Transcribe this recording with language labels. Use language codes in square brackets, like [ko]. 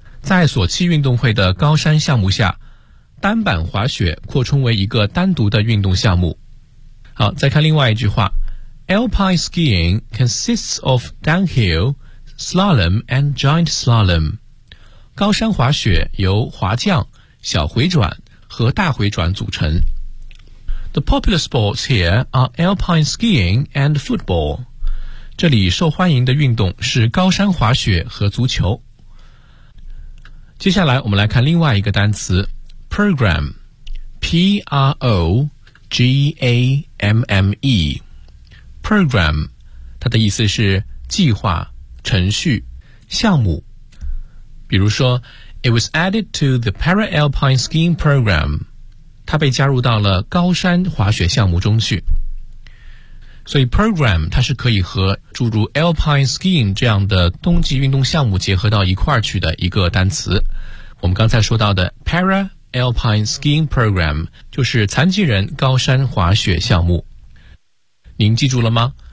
[zh] 在索契运动会的高山项目下，单板滑雪扩充为一个单独的运动项目。好，再看另外一句话， [en] Alpine skiing consists of downhill, slalom, and giant slalom. [zh] 高山滑雪由滑降、小回转和大回转组成。 [en] The popular sports here are alpine skiing and football. [zh] 这里受欢迎的运动是高山滑雪和足球。接下来我们来看另外一个单词 ,program, P-R-O-G-A-M-M-E. Program, 它的意思是计划、程序、项目。比如说 [en] ,It was added to the Para-Alpine Skiing Program. [zh] 它被加入到了高山滑雪项目中去。所以 Program, 它是可以和诸如 Alpine Skiing 这样的冬季运动项目结合到一块儿去的一个单词。我们刚才说到的 Para-Alpine Skiing Program, 就是残疾人高山滑雪项目。您记住了吗？